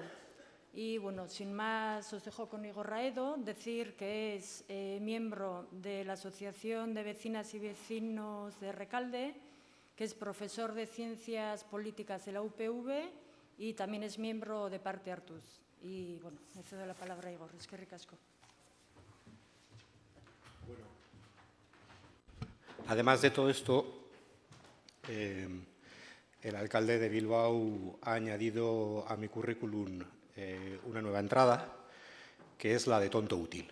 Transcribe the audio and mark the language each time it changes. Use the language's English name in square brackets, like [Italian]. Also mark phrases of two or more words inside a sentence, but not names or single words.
[Spanish] Y, sin más, os dejo con Igor Raedo, decir que es miembro de la Asociación de Vecinas y Vecinos de Recalde, que es profesor de Ciencias Políticas de la UPV y también es miembro de Parte Hartuz. Y, me cedo la palabra a Igor. [Basque] Eskerrik asko. [Spanish] Además de todo esto, el alcalde de Bilbao ha añadido a mi currículum una nueva entrada, que es la de tonto útil.